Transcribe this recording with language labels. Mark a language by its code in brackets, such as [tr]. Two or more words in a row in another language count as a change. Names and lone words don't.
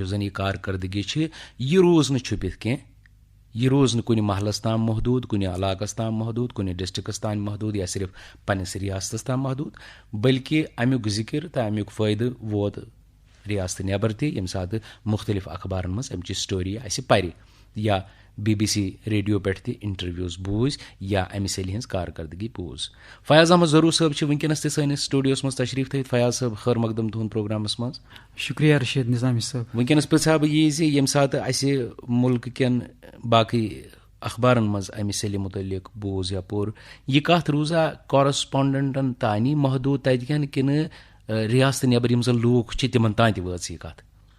[ks] زن یہ کارکردگی یہ روز نا چھپت کی یہ روز نا کن محلس تام محدود کن علاقس تام محدود کن ڈسٹرکس تام محدود یا صرف پنس ریاستس تام محدود بلکہ امیک ذکر تو امیک فائدہ ووت ریاست نیبر تہ یم سات مختلف اخبارن مز امچ سٹوری اس پرِ یا BBC ریڈیو پہ تہ انٹرویوز بوز یا امہ سیل ہز کارکردگی بوز. فیاض احمد ضرور صٲب چھ ونکس تہ سٲنِس سٹوڈیوس مز تشریف تھٲوِتھ. فیاض صٲب خیر مقدم تہند پروگرامس مز. شکریہ رشید نظامی صٲب. ونکس پرژھا بہ یہ زِ یم سات اسہ ملک کٮ۪ن باقی اخبارن مز امہ سیلہِ متعلق بوز یا پوٚر یہ کتھ روزا کورسپونڈنٹن تانی محدود تتہِ کٮ۪ن کنہٕ ریاست نیبر یم زن لوٗکھ چھِ تمن تام تہِ وٲژ یہ کتھ؟